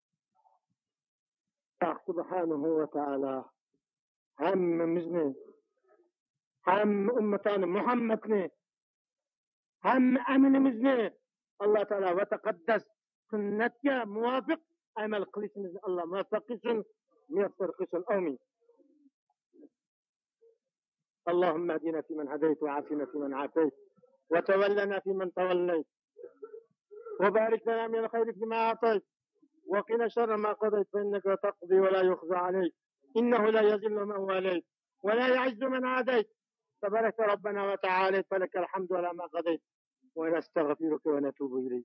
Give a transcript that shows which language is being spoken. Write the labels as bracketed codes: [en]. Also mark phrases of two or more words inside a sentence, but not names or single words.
[uz] Alloh [ar] سبحانه وتعالى [uz] hammamizni hamma ummatani Muhammadni hamma aminimizni Alloh [ar] تعالى وتقدس [uz] sunnatga muvofiq amal qilishimizni Alloh muvaffaq qilsin, muyassar qilsin. Amin. [ar] اللهم اهدنا فيمن هديت وعافنا فيمن عافيت وتولنا فيمن توليت وبارك لنا من الخير فيما اعطيت وقنا شر ما قضيت فانك تقضي ولا يخزى عليك انه لا يذل من واليت ولا يعز من عاديت تبارك ربنا وتعالى فلك الحمد على ما قضيت ونستغفرك ونتوب إليك.